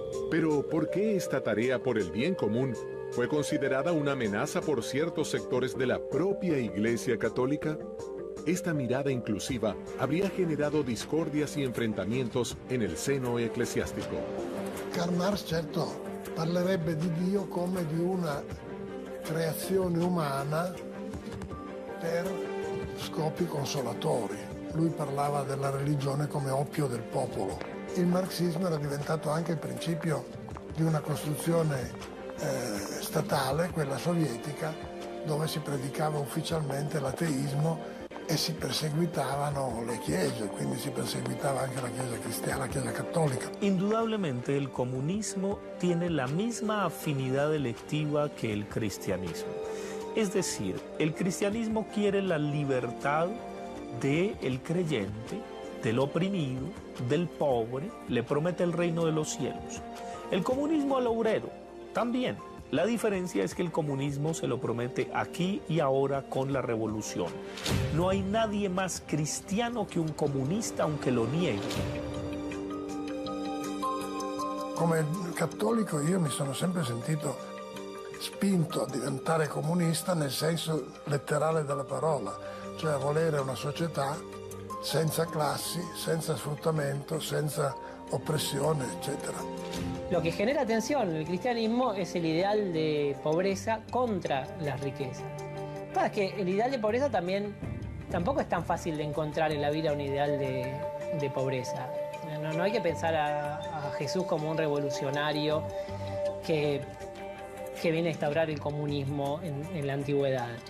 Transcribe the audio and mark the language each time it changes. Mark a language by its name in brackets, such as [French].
[Spanish] Pero, ¿por qué esta tarea por el bien común fue considerada una amenaza por ciertos sectores de la propia Iglesia Católica? Esta mirada inclusiva habría generado discordias y enfrentamientos en el seno eclesiástico. [Italian] Karl Marx, certo, parlerebbe di Dio come di una creazione umana per scopi consolatori. Lui parlava della religione come oppio del popolo. Il marxismo era diventato anche il principio di una costruzione statale, quella sovietica, dove si predicava ufficialmente l'ateismo e si perseguitavano le chiese, quindi si perseguitava anche la Chiesa cristiana, la Chiesa cattolica. [Spanish] Indudablemente el comunismo tiene la misma afinidad electiva que el cristianismo. Es decir, el cristianismo quiere la libertad del creyente, del oprimido, del pobre, le promete el reino de los cielos. El comunismo al obrero también La diferencia es que el comunismo se lo promete aquí y ahora con la revolución. No hay nadie más cristiano que un comunista, aunque lo niegue. [Italian] Come cattolico io mi sono sempre sentito spinto a diventare comunista nel senso letterale della parola, cioè a volere una società senza classi, senza sfruttamento, senza opressione, eccetera. [Spanish] Lo que genera tensión en el cristianismo es el ideal de pobreza contra las riquezas. Lo que pasa es que el ideal de pobreza tampoco es tan fácil de encontrar en la vida un ideal de pobreza. No hay que pensar a Jesús como un revolucionario que viene a instaurar el comunismo en la antigüedad.